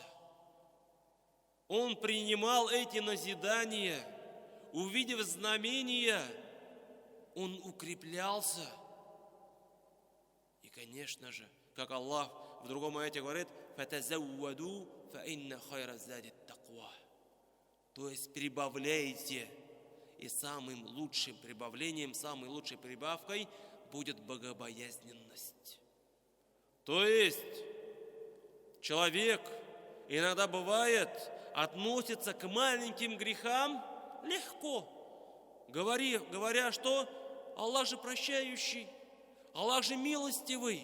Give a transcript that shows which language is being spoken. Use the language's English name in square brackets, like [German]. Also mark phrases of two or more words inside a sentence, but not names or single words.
[Russian] Он принимал эти назидания, увидев знамения, он укреплялся. И, конечно же, как Аллах в другом аяте говорит, [Arabic] فَتَزَوَّدُوا فَإِنَّ خَيْرَ الزَّادِ التَّقْوَى. [Russian] То есть прибавляйте, и самым лучшим прибавлением, самой лучшей прибавкой будет богобоязненность. То есть человек иногда бывает относится к маленьким грехам легко, говоря, что Аллах же прощающий, Аллах же милостивый.